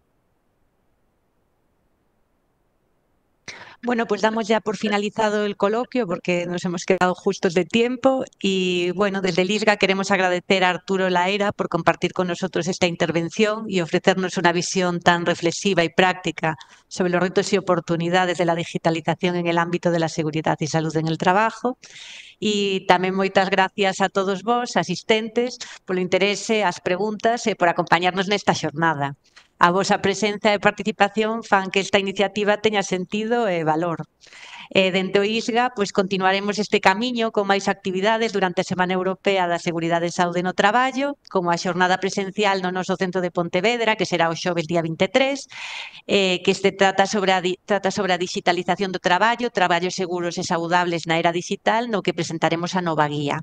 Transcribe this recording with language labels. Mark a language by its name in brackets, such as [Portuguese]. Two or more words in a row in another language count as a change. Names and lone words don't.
[Spanish] Bueno, pues damos ya por finalizado el coloquio porque nos hemos quedado justos de tiempo y bueno, desde el ISGA queremos agradecer a Arturo Laera por compartir con nosotros esta intervención y ofrecernos una visión tan reflexiva y práctica sobre los retos y oportunidades de la digitalización en el ámbito de la seguridad y salud en el trabajo. [Galician] E tamén moitas gracias a todos vos, asistentes, polo interese, as preguntas e por acompañarnos nesta xornada. A vosa presenza e participación fan que esta iniciativa teña sentido e valor. Dende o ISGA, pois continuaremos este camiño con máis actividades durante a Semana Europea da Seguridade e Saúde no Traballo, como a xornada presencial no noso centro de Pontevedra, que será o xoves día 23, que trata sobre a digitalización do traballo, traballos seguros e saudables na era digital, no que presentaremos a nova guía.